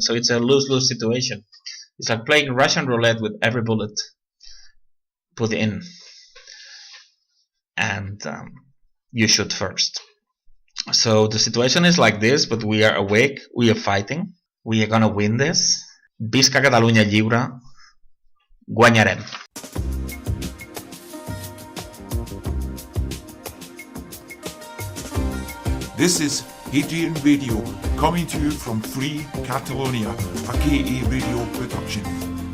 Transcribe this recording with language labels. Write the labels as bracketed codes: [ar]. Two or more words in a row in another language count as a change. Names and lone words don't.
[en] So it's a lose-lose situation. It's like playing Russian roulette with every bullet put in. And you shoot first. So the situation is like this, but we are awake, we are fighting, we are going to win this. [ca] Visca Catalunya lliure, guanyarem. [en] This is Hadrian Radio, coming to you from Free Catalonia, a KA Radio production.